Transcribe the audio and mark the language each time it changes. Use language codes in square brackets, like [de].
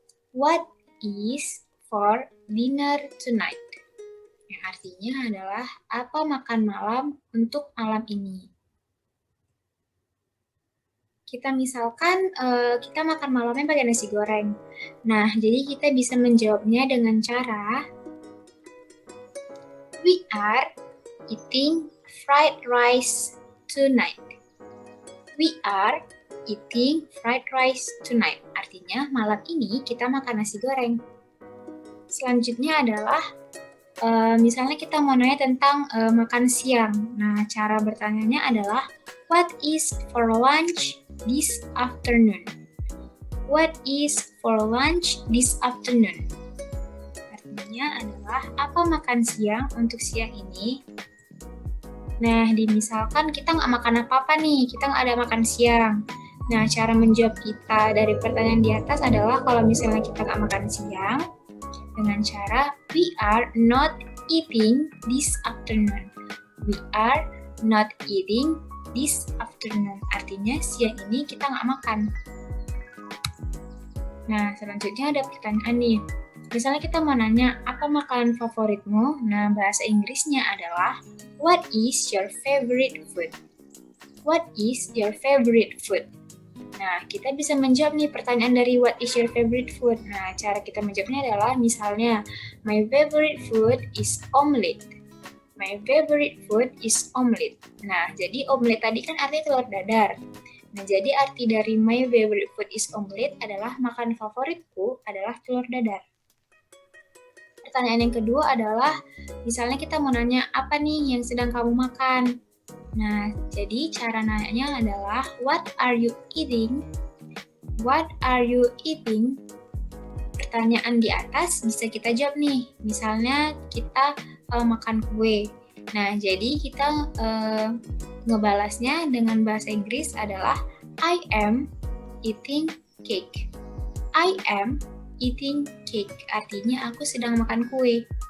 [en] What is for dinner tonight? [id] Yang artinya adalah apa makan malam untuk malam ini. Kita misalkan kita makan malamnya pakai nasi goreng. Nah, jadi kita bisa menjawabnya dengan cara [en] we are eating fried rice tonight. We are eating fried rice tonight. [id] Artinya malam ini kita makan nasi goreng. Selanjutnya adalah misalnya kita mau nanya tentang makan siang. Nah, cara bertanyanya adalah [en] what is for lunch this afternoon? What is for lunch this afternoon? [id] Artinya adalah apa makan siang untuk siang ini? Nah, misalkan kita nggak makan apa-apa nih, kita nggak ada makan siang. Nah, cara menjawab kita dari pertanyaan di atas adalah kalau misalnya kita nggak makan siang, dengan cara [en] we are not eating this afternoon. We are not eating this afternoon. [id] Artinya siang ini kita nggak makan. Nah, selanjutnya ada pertanyaan nih. Misalnya kita mau nanya, apa makanan favoritmu? Nah, bahasa Inggrisnya adalah, [en] what is your favorite food? What is your favorite food? [id] Nah, kita bisa menjawab nih pertanyaan dari [en] what is your favorite food. [id] Nah, cara kita menjawabnya adalah misalnya, [en] my favorite food is omelette. My favorite food is omelette. [id] Nah, jadi omelette tadi kan artinya telur dadar. Nah, jadi arti dari [en] my favorite food is omelette [id] adalah makanan favoritku adalah telur dadar. Pertanyaan yang kedua adalah, misalnya kita mau nanya, apa nih yang sedang kamu makan? Nah, jadi cara nanyanya adalah, [en] what are you eating? What are you eating? [id] pertanyaan di atas bisa kita jawab nih. Misalnya kita makan kue. Nah, jadi kita ngebalasnya dengan bahasa Inggris adalah [en] I am eating cake. I am eating cake. [id] Artinya aku sedang makan kue.